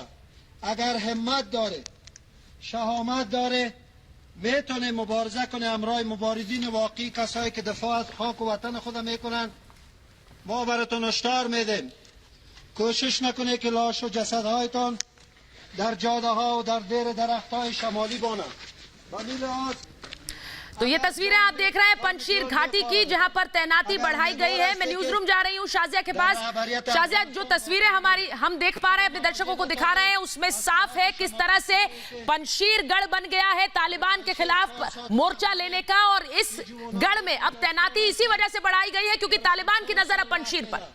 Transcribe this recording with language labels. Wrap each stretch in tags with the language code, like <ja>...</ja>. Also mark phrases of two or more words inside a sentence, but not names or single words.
<fa>اگر همت داره، شهامت داره، میتونه مبارزه کنه همراه مبارزین واقعی، کسایی که دفاع از خاک و وطن خود میکنن. ما براتون هشدار میدیم کوشش نکنه که لاش و جسدهایتان در جاده ها و در دیر درخت های شمالی بانند.</fa> <hi>तो ये तस्वीरें आप देख रहे हैं पंजशीर घाटी की, जहां पर तैनाती बढ़ाई गई है। मैं न्यूज रूम जा रही हूं शाजिया के पास। शाजिया, जो तस्वीरें हम देख पा रहे हैं, अपने दर्शकों को दिखा रहे हैं, उसमें साफ है किस तरह से पंजशीर गढ़ बन गया है तालिबान के खिलाफ मोर्चा लेने का, और इस गढ़ में अब तैनाती इसी वजह से बढ़ाई गई है क्योंकि तालिबान की नजर अब पंजशीर पर।</hi>